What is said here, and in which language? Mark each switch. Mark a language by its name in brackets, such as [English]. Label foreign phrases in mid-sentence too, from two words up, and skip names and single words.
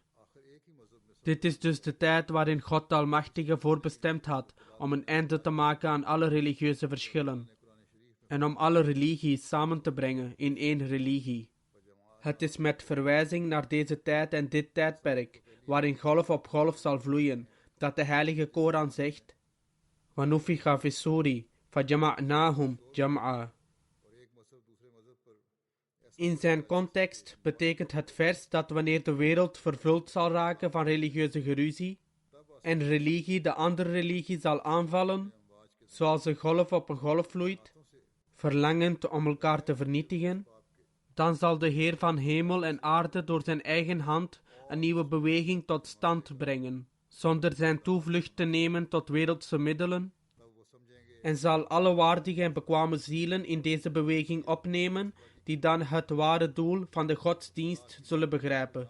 [Dutch] Dit is dus de tijd waarin God de Almachtige voorbestemd had om een einde te maken aan alle religieuze verschillen en om alle religies samen te brengen in één religie. Het is met verwijzing naar deze tijd en dit tijdperk, waarin golf op golf zal vloeien, dat de heilige Koran zegt: [Arabic] وَنُفِخَ فِي الصُّورِ فَجَمَعْنَاهُمْ جَمْعًا. [Dutch] In zijn context betekent het vers dat wanneer de wereld vervuld zal raken van religieuze geruzie en religie de andere religie zal aanvallen, zoals een golf op een golf vloeit, verlangend om elkaar te vernietigen, dan zal de Heer van hemel en aarde door zijn eigen hand een nieuwe beweging tot stand brengen, zonder zijn toevlucht te nemen tot wereldse middelen, en zal alle waardige en bekwame zielen in deze beweging opnemen, die dan het ware doel van de godsdienst zullen begrijpen.